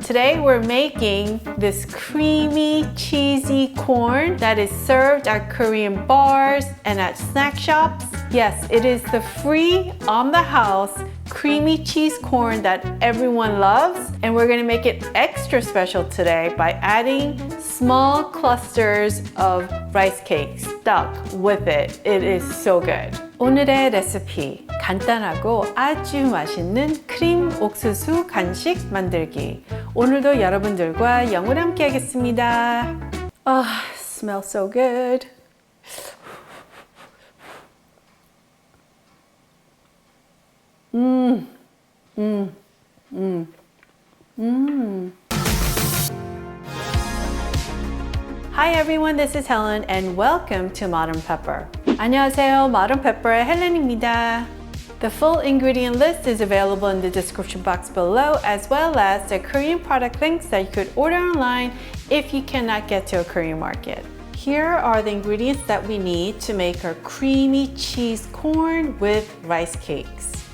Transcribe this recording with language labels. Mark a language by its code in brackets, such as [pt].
[en] Today we're making this creamy, cheesy corn that is served at Korean bars and at snack shops. Yes, it is the free, on the house, creamy cheese corn that everyone loves. And we're gonna make it extra special today by adding small clusters of rice cakes stuck with it. It is so good. [ko] 오늘의 레시피, 간단하고 아주 맛있는 크림 옥수수 간식 만들기. 오늘도 여러분들과 영으로 함께 하겠습니다. [en] Smells so good. Hi everyone, this is Helen and welcome to Modern Pepper. [ko] 안녕하세요, Modern Pepper의 헬렌입니다. [en] The full ingredient list is available in the description box below, as well as the Korean product links that you could order online if you cannot get to a Korean market. Here are the ingredients that we need to make our creamy cheese corn with rice cakes.